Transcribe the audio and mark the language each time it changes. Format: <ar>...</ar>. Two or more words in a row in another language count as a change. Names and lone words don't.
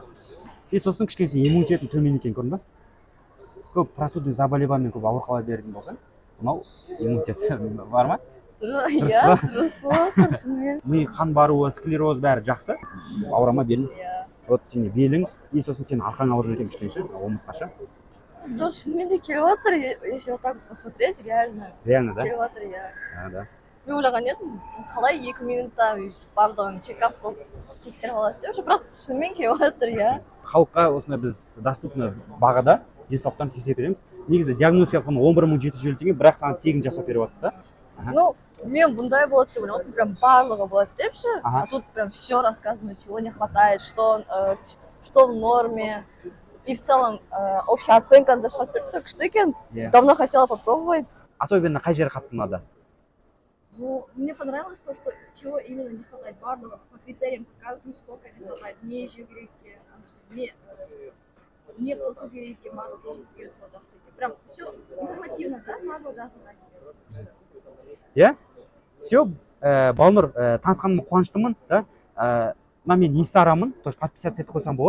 <kk>И сосын кішкене сен иммунитетің төмен екен, көрдің ба? Көп</kk> <ru>простудный заболеваниемен</ru> <kk>көп ауырып беретін болсаң, мынау иммунитет бар ма? Иә, дұрыс болады, шынымен. Ми қан баруы, склероз бәрі жақсы. Ауырама белің. Вот сене белің, и сосын сен арқаң ауырып жүрген кішкене, омыртқаша. Жоқ, шынымен де келіп жатыр,</kk> <ru>если вот так посмотреть, реально. Реально, да?</ru> <kk>Келіп жатыр, иә.</kk> <ru>Да.</ru> <kk>Мен ойлаған едім қалай 2 минутта өйстіп барлығын чекап қылып тексеріп алады деп, бірақ шынымен келіп жатыр, иә. Халыққа осындай біз доступны бағада денсаулықтарын тексеріп береміз. Негізі диагностика құны 11.750 теңге, бірақ саған тегін жасап беріп жатыр да. Ну, мен бұндай болады деп ойлаймын, прям барлығы болады депші,</kk> <ru>а тут прям все рассказано, чего не хватает, что в норме. И в целом общая оценка даже</ru> <kk>күшті екен.</kk> <ru>Давно хотела попробовать.</ru> <kk>Особенно қай жері қатты ұнады?</kk> <ru>Ну, мне понравилось то, что чего именно не хватает. Барлығы по критериям показано, сколько не хватает.</ru> <kk>Не жеу керек екен, не қосу керек екен, барлығы жақсы екен.</kk> <ru>Прям все информативно, да,</ru> <kk>барлығы жазылған. Иә? Все, Балнұр, танысқаныма қуаныштымын, да? Мен инстаграммын,</kk> <ru>то есть подписаться</ru> <kk>етіп қойсам болады, да?</kk>